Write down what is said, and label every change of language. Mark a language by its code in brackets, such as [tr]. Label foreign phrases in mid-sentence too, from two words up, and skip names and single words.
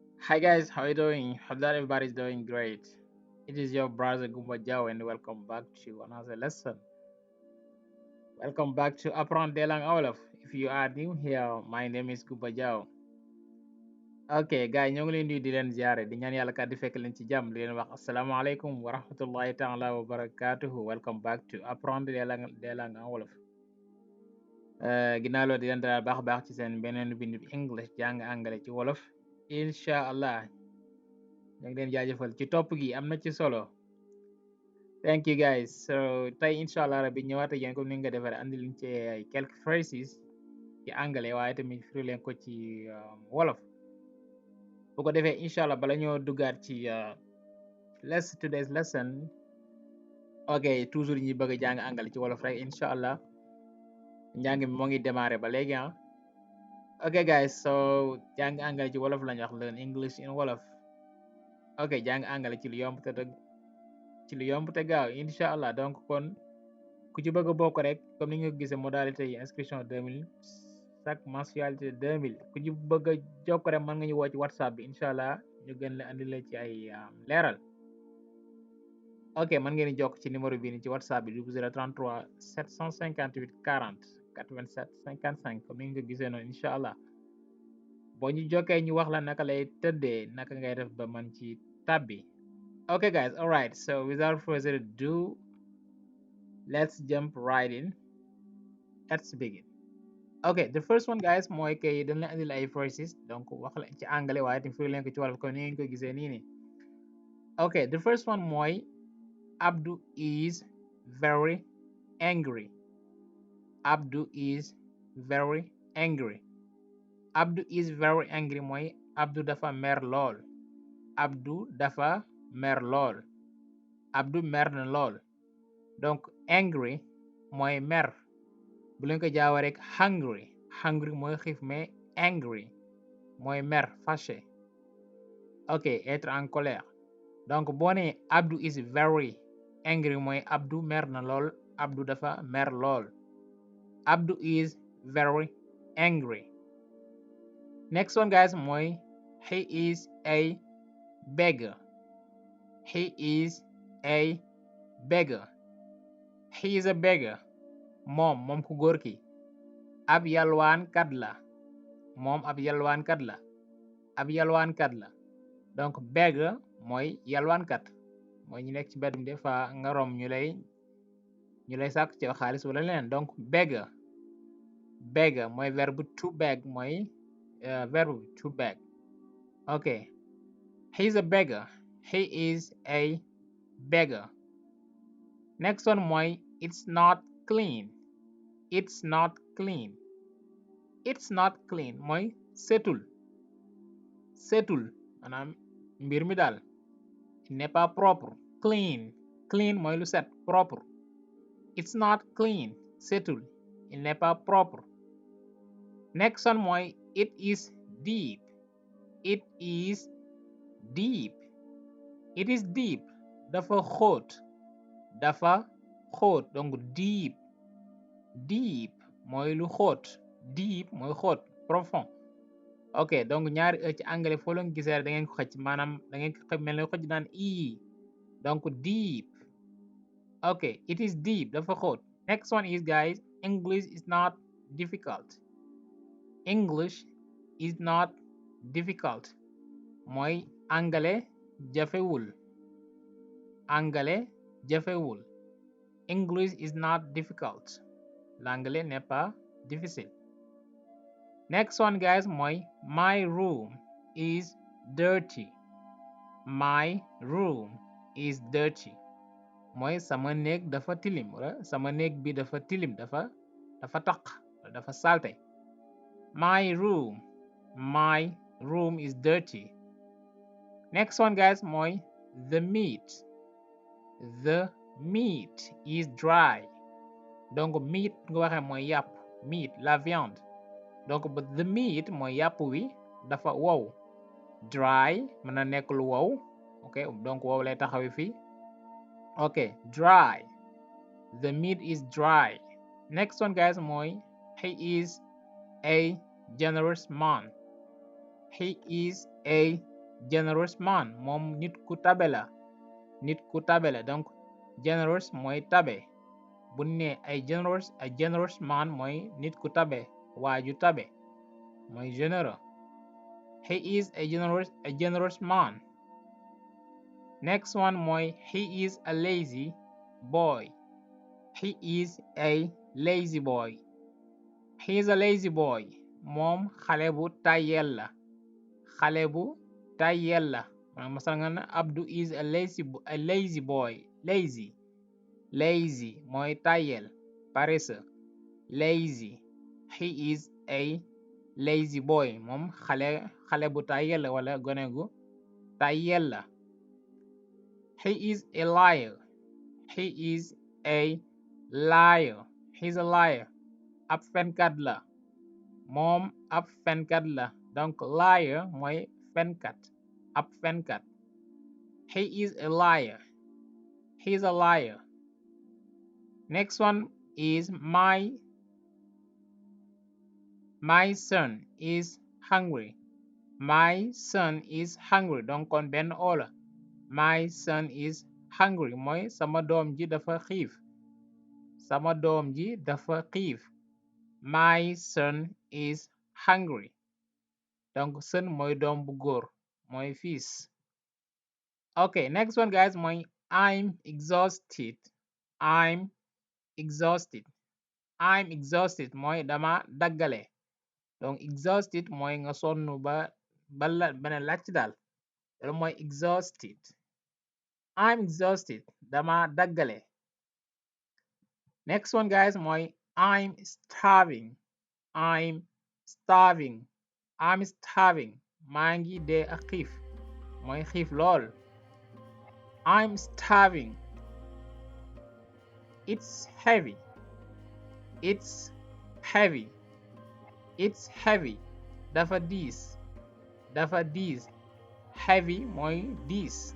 [en] Hi guys, how are you doing? Hope that everybody's doing great. It is your brother Gumba Jao and welcome back to another lesson. Welcome back to Apprendre Jàng Àngale. If you are new here, my name is Gumba Jao. [wo] Ok gars yi ñoo ngi leen di leen ziare di ñaan yàlla kat di fekk leen ci jàmm di leen wax [ar] السلام عليكم ورحمة الله تعالى وبركاته. [en] Welcome back to Apprendre Jàng Àngale. [wo] Ginnaaw loolu di leen dalal baax a baax ci seen beneen bindu English jàng àngale ci wolof. [ar] إن شاء الله [wo] ñu ngi leen jaajëfal ci topp gi am na ci solo. [en] Thank you guys. [wo] So tey [ar] إن شاء الله ربي [wo] ñëwaat ak yéen comme ni nga defaree andi leen ci ay [fr] quelques phrases [wo] ci anglais waaye tamit firi leen ko ci wolof bu ko defee [ar] إن شاء الله [wo] bala ñoo duggaat ci [en] today's lesson. [wo] Ok toujours ñi bëgg a jàng anglais ci wolof rek [ar] إن شاء الله [wo] njàng mi moo ngi démarré ba léegi ah. [en] Ok guys, so [wo] jàng anglais ci wolof lañu wax [en] learn English in Wolof. [wo] Ok jàng anglais ci lu yomb te gaaw [ar] إن شاء الله [wo] donc kon. ku ci bëgg a bokk rek comme ni nga gisee modalité yi inscription 2000 [fr] chaque mensualité [wo] 2000 ku ci bëgg a jokk rek mën nga ñu woo ci whatsapp bi [ar] إن شاء الله [wo] ñu gën la andi la ci ay leeral. Ok mën ngeen di jokk ci numéro bii ni ci whatsapp bi 0033 758 40 87 55 comme ni nga gisee noonu [ar] إن شاء الله [wo] boo ñu jokkee ñu wax la naka lay tëddee naka ngay def ba man ci tabbi. [en] Ok guys, alright, so without further ado, let's jump right in. Let's begin. Okay, the first one guys [wo] mooy kay dañ leen andil ay phrases donc wax la ci anglais waaye tamit firi leen ko ci wolof comme ni ngeen ko gisee nii nii. [en] Okay, the first one mooy Abdou is very angry. Abdou is very angry. Abdou is very angry [wo] mooy Abdou dafa mer lool. Abdou dafa mer lool. Abdou mer na lool. Donc angry mooy mer. bu leen ko jaawa rek hungry mooy xiif mais angry mooy mer fâché. Ok [fr] être en colère [wo] donc boo nee [en] Abdou is very angry [wo] mooy Abdou mer na lool. Abdou dafa mer lool. [en] Abdou is very angry. Next one guys mooy he is a beggar. He is a beggar. He is a beggar. [wo] moom ku góor ki ab yalwaankat la. moom ab yalwaankat la. ab yalwaankat la donc beggar mooy yalwaankat mooy ñu nekk ci mbedd mi [fr] des fois [wo] nga rom ñu lay sàkk ci xaalis wala leneen donc beggar mooy verbe [en] to beg [wo] mooy verbe [en] to beg. ok he is a beggar. He is a beggar. Next one mooy it's not clean. It's not clean. It's not clean [wo] mooy setul maanaam mbir mi daal [fr] il n'est pas propre. [wo] Clean mooy lu set propre. [en] It's not clean [fr] setul il n'est pas propre. [en] Next one mooy it is deep. It is deep. It is deep [wo] dafa xóot. dafa xóot donc deep mooy lu xóot. deep mooy xóot profond. ok donc ñaari ci anglais foo leen gisee da ngeen ko xëcc maanaam da ngeen ko mel ne xëcc naan i donc deep. [en] ok it is deep [wo] dafa xóot. [en] Next one is guys English is not difficult. English is not difficult mooy [wo] anglais jafewul. anglais jafewul. [en] English is not difficult. [fr] L'anglais n'est pas difficile. [en] Next one guys mooy my room is dirty. My room is dirty [wo] mooy sama néeg dafa tilim wala sama néeg bi dafa tilim dafa taq dafa salte. [en] My room is dirty. Next one guys mooy the meat is dry. [wo] donc meat nga waxee mooy yàpp meat [fr] la viande [wo] donc [en] the meat [wo] mooy yàpp wi dafa wow. dry mën na nekk lu wow. ok donc wow lay taxawi fii. [en] ok dry. The meat is dry. Next one guys mooy he is a generous man. He is a generous man [wo] moom nit ku tabe la nit ku tabe la donc generous mooy tabe bu ne [en] a generous man [wo] mooy nit ku tabe waaju tabe mooy généreux. [en] He is a generous man. Next one mooy he is a lazy boy. He is a lazy boy. He is a lazy boy. [wo] Moom xale bu tayel la. Xale bu tayel la. Masal nga ne [en] Abdou is a lazy boy. [wo] Lazy mooy tayel. Paresseux. [en] Lazy. He is a lazy boy. [wo] Moom xale bu tayel la wala gone gu tayel la. [en] He is a liar. He is a liar. He's a liar. [wo] Ab fenkat la. Moom ab fenkat la. Donc liar mooy fenkat. Ab fenkat. [en] He is a liar. He's a liar. Next one is my son is hungry. My son is hungry. [wo] Donc kon benn oola. [en] My son is hungry [wo] mooy sama doom ji dafa xiif. Sama doom ji dafa xiif. [en] My son is hungry. [wo] Donc son mooy doom bu góor mooy fils. [en] Okay, next one guys mooy I'm exhausted. I'm exhausted. I'm exhausted mooy [wo] dama daggale. Donc exhausted mooy nga sonn ba ne làcc daal. [en] Loolu mooy exhausted. I'm exhausted. [wo] Dama daggale. [en] Next one guys mooy I'm starving. I'm starving. I'm starving. [wo] Maa ngi dee ak xiif mooy xiif lool. [en] I'm starving. It's heavy. It's heavy. It's heavy. [wo] Dafa diis. Dafa diis. Heavy mooy diis.